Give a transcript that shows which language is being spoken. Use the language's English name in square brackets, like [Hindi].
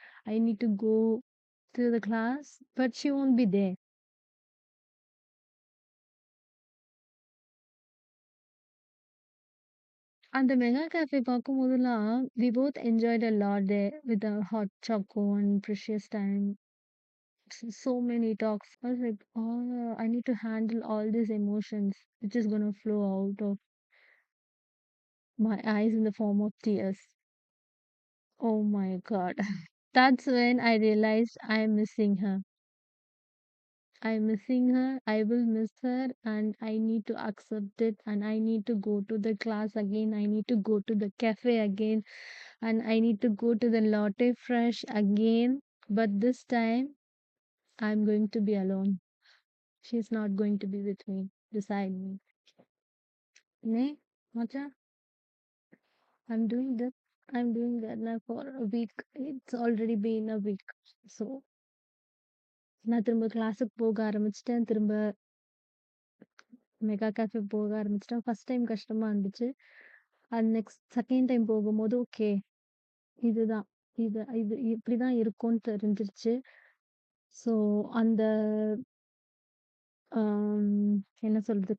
[English] I need to go to the class. But she won't be there." [Tamil] அந்த mega cafe பார்க்கும்போதெல்லாம், [English] We both enjoyed a lot there with our hot choco and precious time. So many talks. I was like, oh, I need to handle all these emotions, which is gonna flow out of my eyes in the form of tears. Oh my God. That's when I realized I'm missing her. I'm missing her. I will miss her and I need to accept it and I need to go to the class again. I need to go to the cafe again and I need to go to the Lotte Fresh again. But this time I'm going to be alone. She's not going to be with me, beside me. Ne? Macha, I'm doing that. I'm doing that now for a week. It's already been a week. [Tamil] So நான் திரும்ப கிளாஸுக்கு போக ஆரம்பிச்சுட்டேன். திரும்ப mega cafe போக ஆரம்பிச்சுட்டேன். [English] first time [Tamil] கஷ்டமா இருந்துச்சு. அது [English] next second time [Tamil] போகும்போது ஓகே. இதுதான். இது இப்படிதான் இருக்கும்னு தெரிஞ்சிருச்சு. ஸோ அந்த ஆம், என்ன சொல்றது?